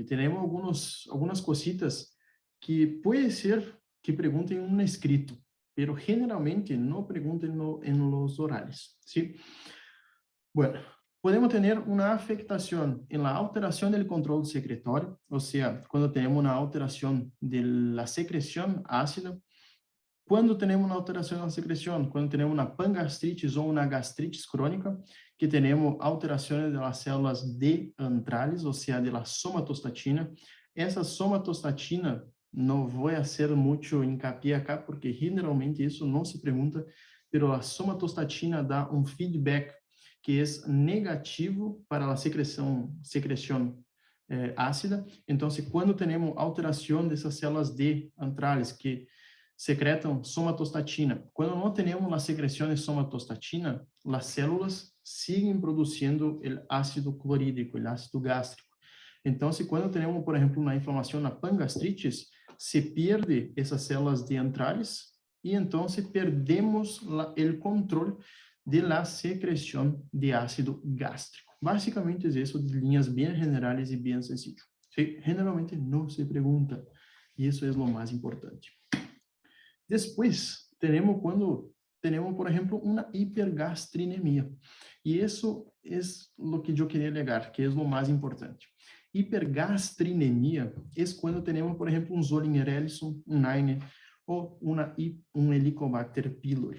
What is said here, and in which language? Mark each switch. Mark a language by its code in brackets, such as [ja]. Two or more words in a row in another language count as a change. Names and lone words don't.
[es] Tenemos algunas cositas que puede ser que pregunten en un escrito, pero generalmente no pregunten en los orales, ¿sí? Bueno, podemos tener una afectación en la alteración del control secretorio, o sea, cuando tenemos una alteración de la secreción ácida. [pt] Quando temos uma alteração na secreção, quando temos uma pangastritis ou uma gastritis crônica, que temos alterações das células de antrales, ou seja, [es] de la somatostatina. [pt] Essa somatostatina, não vou fazer muito hincapié acá, porque generalmente isso não se pergunta, mas a somatostatina dá um feedback que é negativo para a secreção ácida. Então, quando temos alteração dessas células de antrales, que secretam somatostatina. Quando não temos a secreção de somatostatina, as células seguem produzindo o ácido clorídrico, o ácido gástrico. Então, quando temos, por exemplo, uma inflamação na pangastritis, se perde essas células de antrales e então perdemos o controle [es] de la [pt] secreção de ácido gástrico. Basicamente é isso, de linhas bem generais e bem sencillo. Sí, generalmente não se pergunta, e isso é o mais importante. [es] Después, tenemos cuando tenemos, por ejemplo, una hipergastrinemia. Y eso es lo que yo quería alegar, que es lo más importante. Hipergastrinemia es cuando tenemos, por ejemplo, un Zollinger-Ellison, un AINE o un Helicobacter pylori.